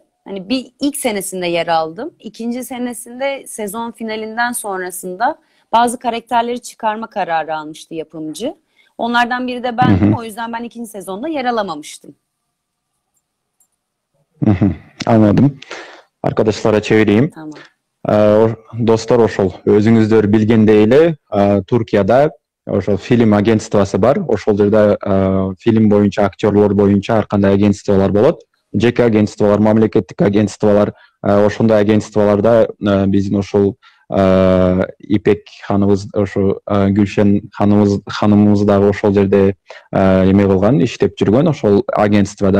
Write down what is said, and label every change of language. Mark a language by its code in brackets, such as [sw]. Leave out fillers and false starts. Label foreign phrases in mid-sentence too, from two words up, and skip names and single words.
[tr] Hani bir ilk senesinde yer aldım. İkinci senesinde sezon finalinden sonrasında bazı karakterleri çıkarma kararı almıştı yapımcı. Onlardan biri de bendim. O yüzden ben ikinci sezonda yer alamamıştım. Anladım. Arkadaşlara çevireyim. Tamam. Dostlar, [ky] ошол өзүңүздөр билгендей эле Туркияда ошол фильм агентствосы бар. Ошол жерде фильм боюнча, актерлор боюнча ар кандай агентстволор болот. Жеке агентстволор, мамлекеттик агентстволор. Ошондой агентстволорда биздин ошол Ипек ханыбыз, ошо Гүлшен ханымыбыз дагы ошол жерде эме кылган, иштеп жүргөн ошол агентствода.